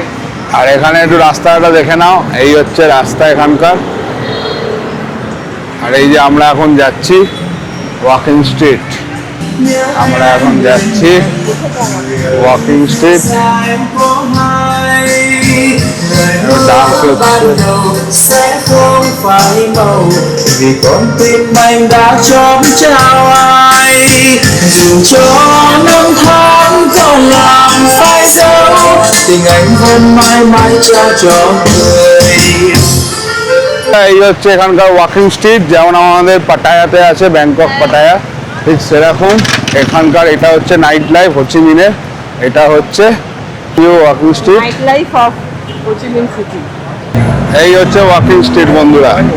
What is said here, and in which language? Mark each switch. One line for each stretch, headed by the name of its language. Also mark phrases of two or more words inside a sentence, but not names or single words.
Bangla: আর এখানে একটু রাস্তাটা দেখে নাও, এই হচ্ছে রাস্তা এখানকার। আর এই যে আমরা এখন যাচ্ছি
English: walking street,
Bangla: আমরা এখন যাচ্ছি
English: walking street.
Bangla: ডান্স হচ্ছে,
Vietnamese: vì con tim anh đã chót trao ai dù cho năm tháng còn làm phai dấu tình anh vẫn mãi mãi trao cho người।
Bangla: এই হচ্ছে এখানকার
English: walking street,
Bangla: যেমন আমাদের পাটায়াতে আছে ব্যাংকক পাটায়া, ঠিক সেরকম এখানকার। এটা হচ্ছে
English: night life
Bangla: হোচিমিনের, এটা হচ্ছে
English: walking street, night life of Ho Chi Minh City. এই হচ্ছে walking street বন্ধুরা।